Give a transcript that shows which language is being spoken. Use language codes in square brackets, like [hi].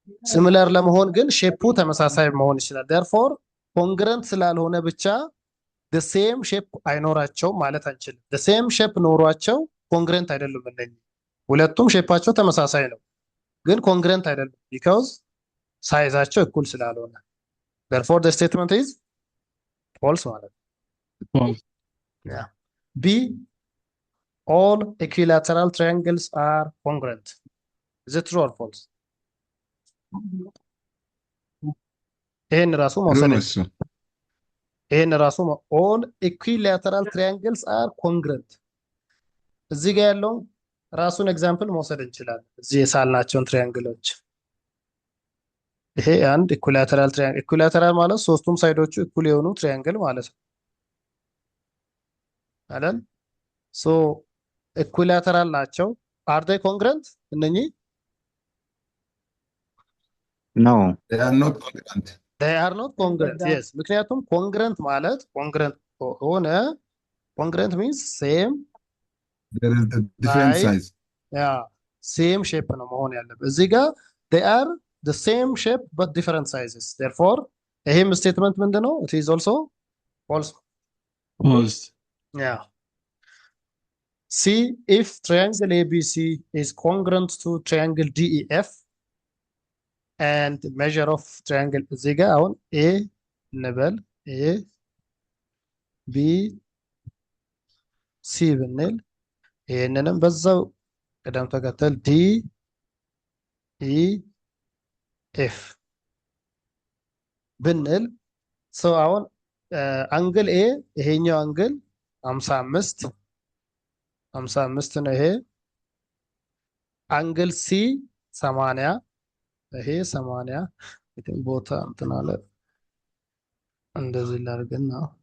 [am] ሲሚላር ለመሆን ግን ሼፑ ተመሳሳይ መሆን ይችላል። [en] therefore [am] ኮንግረንት ስላልሆነ ብቻ [en] the same shape [am] አይኖራቸው ማለት አንችልም። [en] the same shape [am] ኖሯቸው ኮንግረንት አይደሉም። እነኚህ ሁለቱም ሼፓቸው ተመሳሳይ ነው ግን ኮንግረንት አይደሉም [en] because [am] ሳይዛቸው እኩል ስላልሆነ። [en] therefore the statement is false [am] ማለት ነው። [en] false. Yeah. B, all equilateral triangles are congruent. Is it true or false? [am] ይሄን ራሱ መውሰድ ይሄን ራሱ [en] all equilateral triangles are congruent። [am] እዚህ ጋር ያለው ራሱን ኤግዛምፕል መውሰድ እንችላለን። እዚህ የሳልናቸውን ትሪያንግሎች ይሄ አንድ ኢኩላተራል ትሪያንግል፣ ኢኩላተራል ማለት ሶስቱም ሳይዶቹ እኩል የሆኑ ትሪያንግል ማለት ነው አይደል? ሶ ኢኩላተራል ናቸው። [en] are they congruent? [am] እነኚህ [en] No. They are not congruent. they are not congruent. Yes, [am] ምክንያቱም ኮንግረንት ማለት ኮንግረንት ሆነ ኮንግረንት [en] means same There is a different size. [am] ያ ሴም ሼፕ ነው መሆን ያለበት። እዚህ ጋር [en] they are the same shape but different sizes. therefore [am] ይሄም ስቴትመንት ምንድነው? [en] it is also false. False. Yeah. C, if triangle ABC is congruent to triangle DEF and measure of triangle [am] እዚህ ጋር አሁን A እንበል A B ሲ ብንል ይሄንንም በዛው ቅደም ተከተል ዲ ኢ ኤፍ ብንል ሰው አሁን አንግል ኤ ይሄኛው አንግል 55 ነው። ይሄ አንግል ሲ 80 ይሄ 80 ቦታ እንትን አለ እንደዚህ ላድርግና